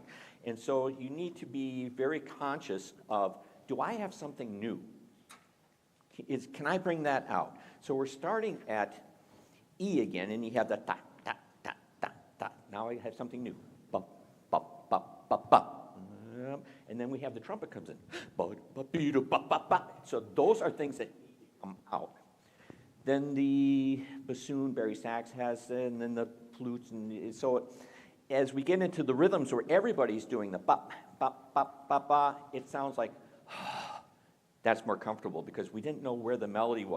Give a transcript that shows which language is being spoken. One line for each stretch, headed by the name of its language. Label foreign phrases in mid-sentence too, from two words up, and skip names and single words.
English: And so you need to be very conscious of, do I have something new? Can I bring that out? So we're starting at E again, and you have the ta, ta, ta, ta, ta. Now I have something new. Ba, ba, ba, ba, ba. And then we have the trumpet comes in. Ba, ba, be, do, ba, ba, ba. So those are things that come out. Then the bassoon, bari sax has, and then the flutes. And so as we get into the rhythms where everybody's doing the ba, ba, ba, ba, ba, it sounds like that's more comfortable because we didn't know where the melody was.